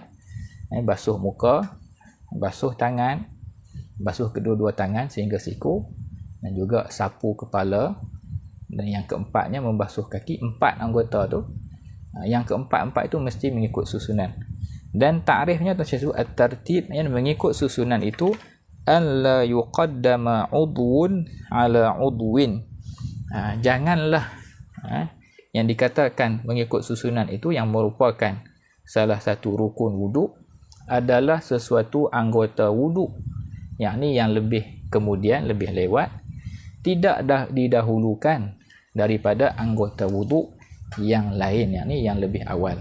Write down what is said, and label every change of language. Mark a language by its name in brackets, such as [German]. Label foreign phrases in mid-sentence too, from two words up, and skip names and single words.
[Malay] Basuh muka, basuh tangan, basuh kedua-dua tangan sehingga siku, dan juga sapu kepala. Dan yang keempatnya membasuh kaki. 4 anggota tu, yang keempat-empat itu mesti mengikut susunan. Dan ta'rifnya tu saya sebut at-tartib, yang mengikut susunan itu [Arabic] ألا يقدم عضو على عضو. [Malay] Janganlah yang dikatakan mengikut susunan itu, yang merupakan salah satu rukun wuduk, adalah sesuatu anggota wuduk, yakni yang lebih kemudian, lebih lewat, tidak didahulukan daripada anggota wuduk yang lain, yakni yang lebih awal.